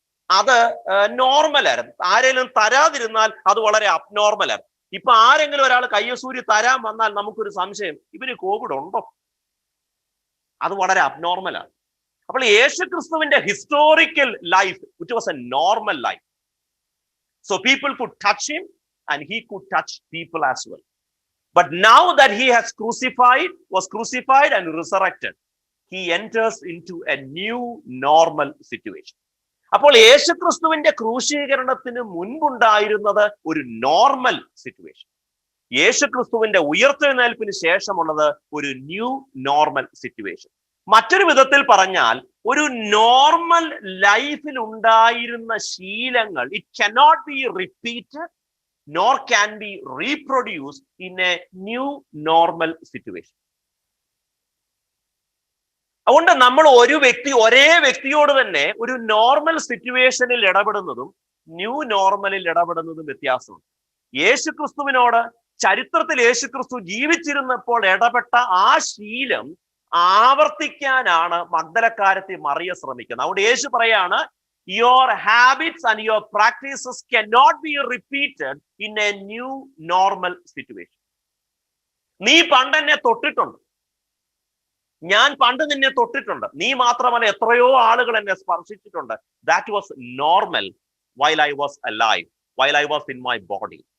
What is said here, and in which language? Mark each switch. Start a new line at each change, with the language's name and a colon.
Malayalam: അത് നോർമലായിരുന്നു. ആരെങ്കിലും തരാതിരുന്നാൽ അത് വളരെ അബ്നോർമലായിരുന്നു. ഇപ്പൊ ആരെങ്കിലും ഒരാൾ കയ്യസൂരി തരാൻ വന്നാൽ നമുക്കൊരു സംശയം, ഇവന് കോവിഡ് ഉണ്ടോ? അത് വളരെ അബ്നോർമലാണ്. അപ്പോൾ യേശു ക്രിസ്തുവിന്റെ historical life,
English: It was a normal life. So people could touch him and he could touch people as well. But now that he has was crucified and resurrected, he enters into a new normal situation.
Malayalam: അപ്പോൾ യേശുക്രിസ്തുവിന്റെ ക്രൂശീകരണത്തിന് മുൻപുണ്ടായിരുന്നത് ഒരു normal situation. യേശുക്രിസ്തുവിന്റെ ഉയർത്തെഴുന്നേൽപ്പിന് ശേഷമുള്ളത് ഒരു new normal situation. മറ്റൊരു വിധത്തിൽ പറഞ്ഞാൽ, ഒരു normal ലൈഫിൽ ഉണ്ടായിരുന്ന ശീലങ്ങൾ
English: It cannot be repeated nor can be reproduced in a new normal situation.
Malayalam: അതുകൊണ്ട് നമ്മൾ ഒരേ വ്യക്തിയോട് തന്നെ ഒരു നോർമൽ സിറ്റുവേഷനിൽ ഇടപെടുന്നതും ന്യൂ നോർമലിൽ ഇടപെടുന്നതും വ്യത്യാസമുണ്ട്. യേശുക്രിസ്തുവിനോട് ചരിത്രത്തിൽ യേശുക്രിസ്തു ജീവിച്ചിരുന്നപ്പോൾ ഇടപെട്ട ആ ശീലം ആവർത്തിക്കാനാണ് മഗ്ദലക്കാരത്തി മറിയ ശ്രമിക്കുന്നത്. അതുകൊണ്ട് യേശു പറയാണ്,
English: your habits and your practices cannot be repeated in a new normal situation.
Malayalam: നീ പണ്ട് എന്നെ തൊട്ടിട്ടുണ്ട്, ഞാൻ പണ്ട് നിന്നെ തൊട്ടിട്ടുണ്ട്, നീ മാത്രമല്ല എത്രയോ ആളുകൾ എന്നെ സ്പർശിച്ചിട്ടുണ്ട്.
English: That was normal while I was alive, while I was in my body.